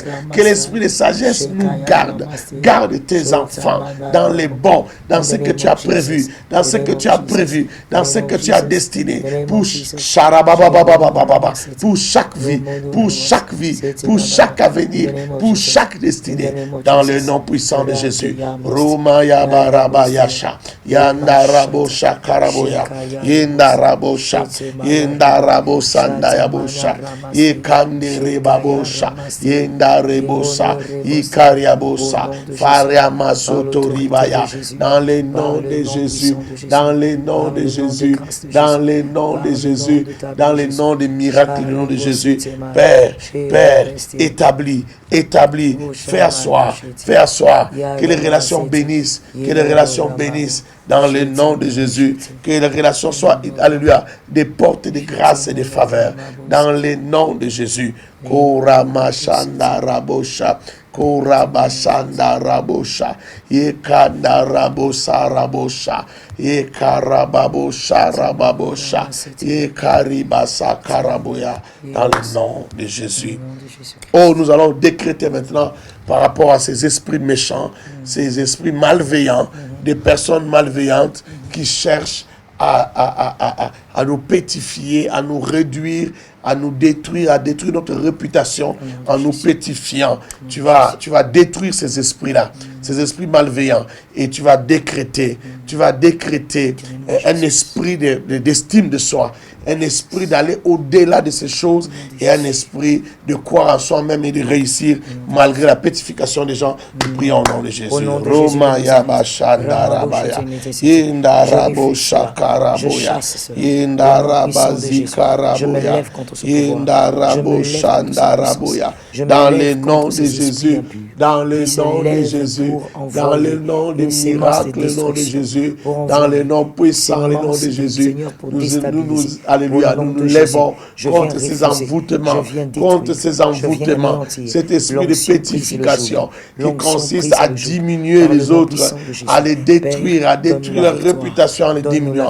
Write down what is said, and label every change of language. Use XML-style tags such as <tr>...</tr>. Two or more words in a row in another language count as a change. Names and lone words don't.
<fr>Que l'esprit de sagesse nous garde. Garde tes enfants dans les bons, dans ce que tu as prévu, dans ce que tu as destiné. Pour chaque vie, pour chaque avenir, pour chaque destinée. Dans le nom puissant de Jésus. Roma Yabaraba Yasha. Yanda Rabo Shakaraboya. Yenda Rabo bosha. Yenda rabo sanda ya bosha. Ikande reba bosha. Yenda rebosa. Ikaria bosa. Faria masoto ribaya. Dans le nom de Jésus. Dans le nom de Jésus. Dans le nom de Jésus. Dans le nom des miracles, le nom de Jésus. Père, établis, fais asseoir, que les relations bénissent, dans le nom de Jésus, que les relations soient, alléluia, des portes de grâce et de faveur, dans le nom de Jésus. Koramashanda rabosha, Korabashanda rabosha, Yekanda rabosa rabosha, Yekarababosha rababosha, Yekaribasa karaboya, dans le nom de Jésus. Oh, nous allons décréter maintenant par rapport à ces esprits méchants, ces esprits malveillants, des personnes malveillantes qui cherchent à nous pétrifier, à nous réduire, à nous détruire, à détruire notre réputation en nous pétrifiant. Tu vas détruire ces esprits-là, ces esprits malveillants, et tu vas décréter un esprit d'estime de soi, un esprit d'aller au-delà de ces choses et un esprit de croire en soi-même et de réussir malgré la pétrification des gens. Nous prions au nom de Jésus. Roma Yabashanda Rabaya, Indarabo Shakaraboya, Indarabazi Karaboya, Indarabo Shandaraboya, dans le nom de Jésus, dans le nom de Jésus, dans le nom des miracles, le nom de Jésus, dans le nom puissant, le nom de Jésus, alléluia, nous nous lèvons contre ces envoûtements, cet esprit de pétrification qui consiste à diminuer les autres, à les détruire, leur réputation en les diminuant.</fr>